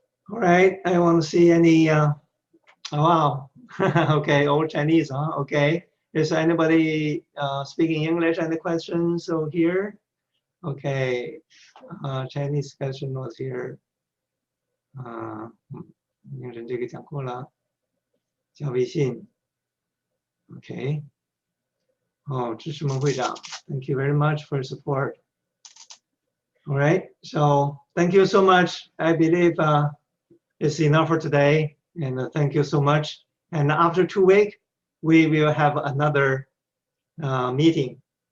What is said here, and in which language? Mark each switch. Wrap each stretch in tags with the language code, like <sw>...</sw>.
<en>All right, I want to see any, oh, wow, okay, old Chinese, huh? Okay, is anybody speaking English? Any questions over here? Okay, Chinese question was here.</en> <zh>名人这个讲过了，加微信。</zh> <en>Okay.</en> <zh>哦，支持孟会长</zh> <en>，Thank you very much for your support. All right, so thank you so much. I believe it's enough for today, and thank you so much. And after 2 weeks, we will have another meeting.</en>